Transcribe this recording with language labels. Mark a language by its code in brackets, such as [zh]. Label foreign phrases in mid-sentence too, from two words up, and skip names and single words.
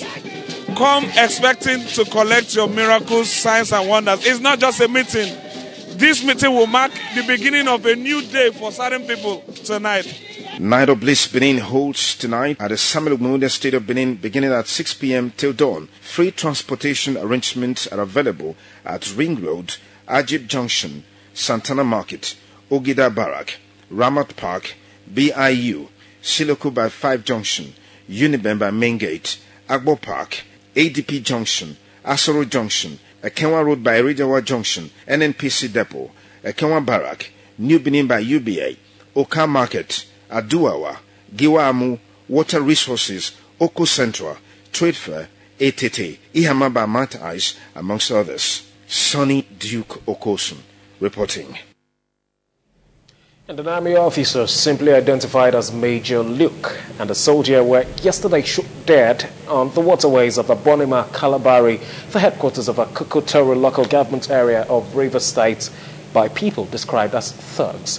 [en] Come expecting to collect your miracles, signs, and wonders. It's not just a meeting. This meeting will mark the beginning of a new day for certain people tonight. Night of Bliss Benin holds tonight at the Samuel Ogbemudia State of Benin, beginning at 6 p.m. till dawn. Free transportation arrangements are available at Ring Road, Ajib Junction, Santana Market, Ogida Barak, Ramat Park, BIU, Siloko by 5 Junction, Uniben by Main Gate, Agbo Park, ADP Junction, Asoro Junction, Ekenwa Road by Rijawa Junction, NNPC Depot, Ekenwa Barak, New Benin by UBA, Oka Market, Aduawa, Giwamu, Water Resources, Oko Central, Trade Fair, ATT, Ihama by Mount Ice, amongst others. Sonny Duke Okosun reporting. And an army officer simply identified as Major Luke and a soldier were yesterday shot dead on the waterways of Abonima, Kalabari, the headquarters of a Kukutoro local government area of Rivers State, by people described as thugs.